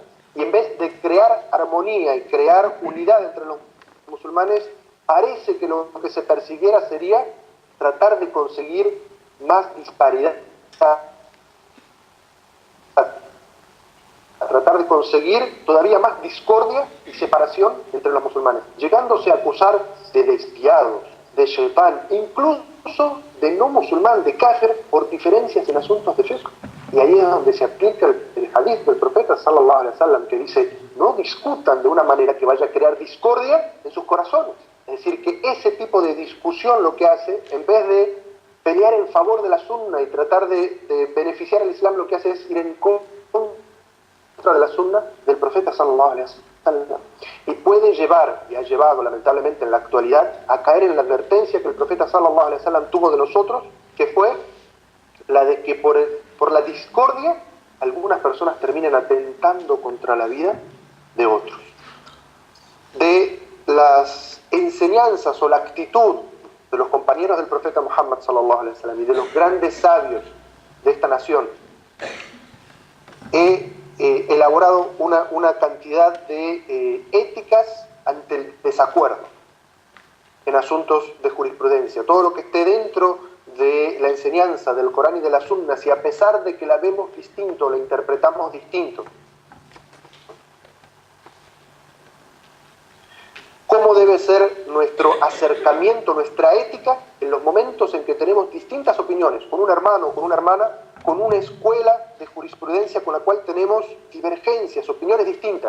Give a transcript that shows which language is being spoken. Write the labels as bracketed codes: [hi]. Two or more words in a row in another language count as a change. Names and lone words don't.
[es] Y en vez de crear armonía y crear unidad entre los musulmanes, parece que lo que se persiguiera sería tratar de conseguir más disparidad tratar de conseguir todavía más discordia y separación entre los musulmanes, llegándose a acusar de despiados, de shaitán, incluso de no musulmán, de kafir, por diferencias en asuntos de fiqh. Y ahí es donde se aplica el hadith del profeta [ar] صلى الله عليه وسلم, [es] que dice: no discutan de una manera que vaya a crear discordia en sus corazones. Es decir, que ese tipo de discusión lo que hace, en vez de pelear en favor de la sunna y tratar de beneficiar al Islam, lo que hace es ir en contra de la sunna del profeta [ar] صلى الله عليه وسلم. [es] Y puede llevar, y ha llevado lamentablemente en la actualidad, a caer en la advertencia que el profeta [ar] صلى الله عليه وسلم [es] tuvo de nosotros, que fue la de que por la discordia algunas personas terminan atentando contra la vida de otros. De las enseñanzas o la actitud de los compañeros del profeta Muhammad [ar] صلى الله عليه وسلم [es] y de los grandes sabios de esta nación, he elaborado una cantidad de éticas ante el desacuerdo en asuntos de jurisprudencia. Todo lo que esté dentro de la enseñanza del Corán y de la Sunna, si a pesar de que la vemos distinto, la interpretamos distinto, cómo debe ser nuestro acercamiento, nuestra ética en los momentos en que tenemos distintas opiniones, con un hermano o con una hermana, con una escuela de jurisprudencia con la cual tenemos divergencias, opiniones distintas.